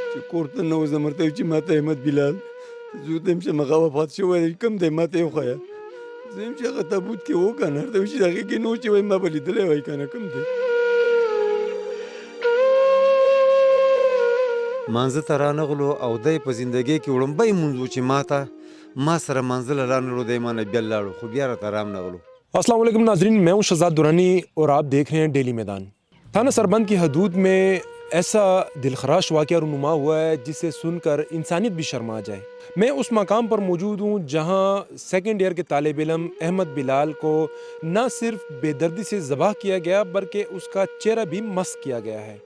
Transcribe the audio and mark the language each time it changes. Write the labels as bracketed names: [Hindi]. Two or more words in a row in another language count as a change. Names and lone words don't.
[Pashto] کور ته ننوځم ورته وایي چې ماته احمد بلال زوی ته یم چې هغه وفات شوی دی کوم دی ماته یې وښیه زه یم چې هغه تابوت کې و که نه ورته وایي چې د هغې کې نه و چې وایي ما به لیدلی وای که نه کوم دی مانځه ته رانغلو او دی په زندګۍ کې وړومبی مونځ و چې ما سره مانځه له رانغلو دی ما نه بیا لاړو خو بیا راته رام نغلو. [Urdu] السلام علیکم ناظرین، میں ہوں شہزاد درانی اور آپ دیکھ رہے ہیں ڈیلی میدان. تھانہ سربند کی حدود میں ایسا دلخراش واقعہ رونما ہوا ہے جسے سن کر انسانیت بھی شرما جائے. میں اس مقام پر موجود ہوں جہاں [English] second year [Urdu] کے طالب علم احمد بلال کو نہ صرف بے دردی سے ذبح کیا گیا بلکہ اس کا چہرہ بھی مسخ کیا گیا ہے.